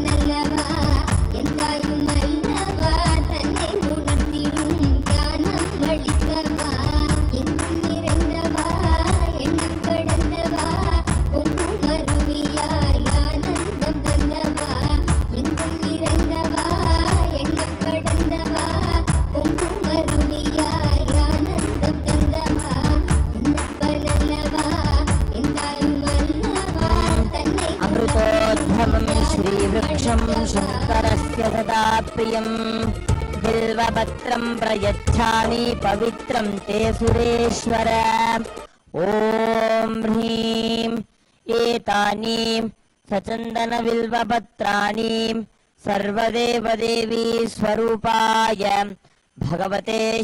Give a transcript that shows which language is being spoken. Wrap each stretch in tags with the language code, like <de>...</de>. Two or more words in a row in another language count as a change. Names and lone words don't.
<ta>அல்லவா என் தாயும் அல்லவா தன்னை உணர்த்திடும் தியானம் அளித்தவா எங்கும் நிறைந்தவா எண்ணம் கடந்தவா பொங்கும் அருவியாய் ஆனந்தம் தந்தவா எங்கும் நிறைந்தவா எண்ணம் கடந்தவா பொங்கும் அருவியாய் ஆனந்தம் தந்தவா என்னப்பன் அல்லவா என் தாயும் அல்லவா தன்னை</ta> <sa>अमृतोद्भवं श्रीवृक्षं शङ्करस्य सदा प्रियं बिल्वपत्रं प्रयच्छामि पवित्रं ते सुरेश्वर ॐ ह्रीं एतानि सचन्दनबिल्वपत्राणि सर्वदेवदेवी स्वरूपाय भगवते</sa>